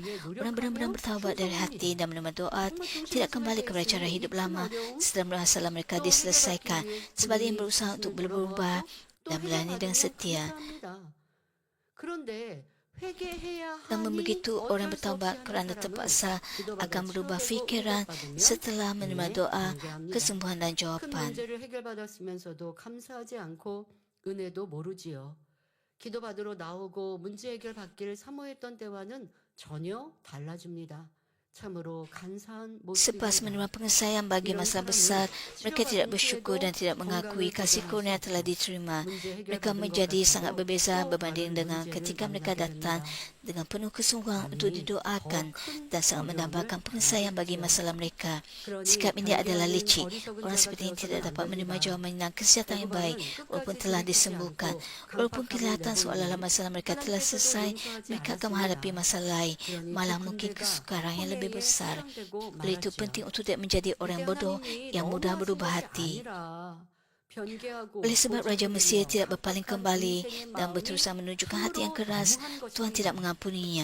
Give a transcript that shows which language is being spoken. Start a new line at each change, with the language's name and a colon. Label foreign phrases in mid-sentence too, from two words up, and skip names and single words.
Malay: Orang benar-benar bertaubat dari hati dan menerima doa, tidak kembali kepada cara hidup lama setelah masalah mereka diselesaikan. Sebaliknya berusaha untuk berubah dan melayani dengan setia. Namun begitu orang bertaubat kerana terpaksa akan berubah fikiran setelah menerima doa, kesembuhan dan jawapan.
Korean: 문제를 해결받았으면서도 감사하지 않고 은혜도 모르지요. 기도받으러 나오고 문제 해결 받기를 사모했던 때와는 전혀 달라집니다. 참으로 간사한
Malay: Selepas menerima pengesahan bagi masalah besar, mereka tidak bersyukur dan tidak mengakui kasih kurnia yang telah diterima. Mereka menjadi sangat berbeza berbanding dengan ketika mereka datang dengan penuh kesungguhan untuk didoakan dan sangat menambahkan pengesahan bagi masalah mereka. Sikap ini adalah licik. Orang seperti ini tidak dapat menerima jawapan dan kesihatan yang baik walaupun telah disembuhkan. Walaupun kelihatan seolah-olah masalah mereka telah selesai, mereka akan menghadapi masalah lain, malah mungkin kesukaran yang lebih besar. Oleh itu penting untuk tidak menjadi orang bodoh yang mudah berubah hati. Oleh sebab Raja Mesir tidak berpaling kembali dan berterusan menunjukkan hati yang keras, Tuhan tidak mengampuninya.